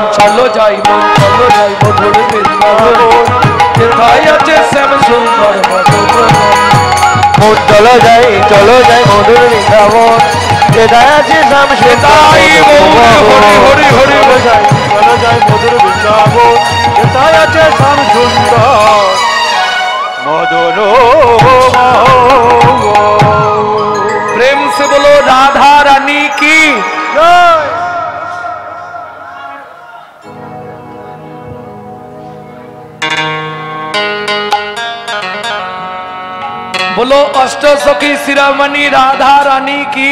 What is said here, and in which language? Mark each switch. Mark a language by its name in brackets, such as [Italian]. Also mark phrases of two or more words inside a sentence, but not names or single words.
[Bangla] চলো যাই, মন চলো যাই মধুর বৃন্দাবন, যেথায় আছে শ্যাম সুন্দর মদন। মন চলো যাই মধুর বৃন্দাবন, যেথায় আছে শ্যাম তাই সুন্দর হরি হরি হরি হরি। চলো যাই মধুর বৃন্দাবন, যেথায় আছে শ্যাম সুন্দর মদন [Hindi] प्रेम से बोलो राधा रानी की [Bangla] জয়। [Hindi] बोलो अष्ट सखी शिरोमणि राधा रानी की